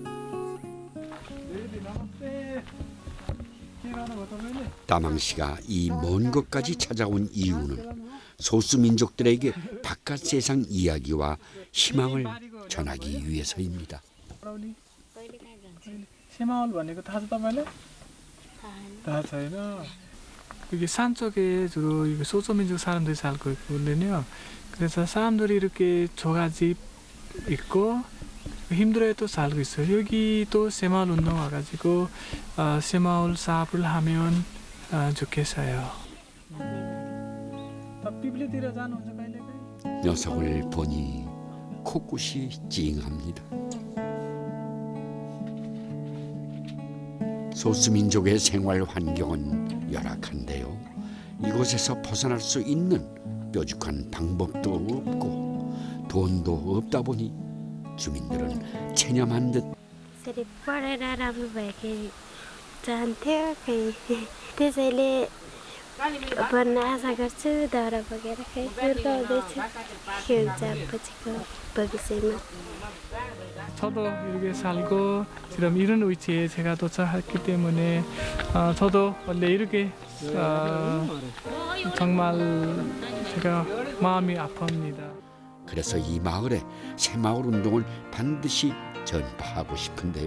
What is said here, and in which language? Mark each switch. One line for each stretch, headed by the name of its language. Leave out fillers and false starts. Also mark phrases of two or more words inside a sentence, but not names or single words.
Korean: 다망시가 이 먼 곳까지 찾아온 이유는 소수민족들에게 바깥 세상 이야기와 희망을 전하기 위해서입니다.
Nepali: 새마을 भनेको थाहा छ तपाईलाई? थाहा छैन.
Korean: 여기 산 쪽에 주로 소수민족 사람들이 살고 있거든요. 그래서 사람들이 이렇게 조가집 있고 힘들어도 살고 있어요. 여기 또 새마을 운동 와가지고 새마을 사업을 하면 좋겠어요. 녀석을 보니 코끝이 찡합니다. 소수민족의 생활 환경은 열악한데요. 이곳에서 벗어날 수 있는 뾰족한 방법도 없고 돈도 없다 보니 주민들은 체념한 듯
Nepali: पढेर राम्रो भएकै चाहन्थ्यो त्यसैले भन्न आशा गर्छु दाउरा बगेर हुर्काउँदैछु के हुन्छ पछिको भविष्यमा
Korean: 저도 이렇게 살고 지금 이런 위치에 제가 도착했기 때문에 저도 원래 이렇게 정말 제가 마음이 아픕니다. 그래서 이 마을에 새마을 운동을 반드시 전파하고 싶은데요.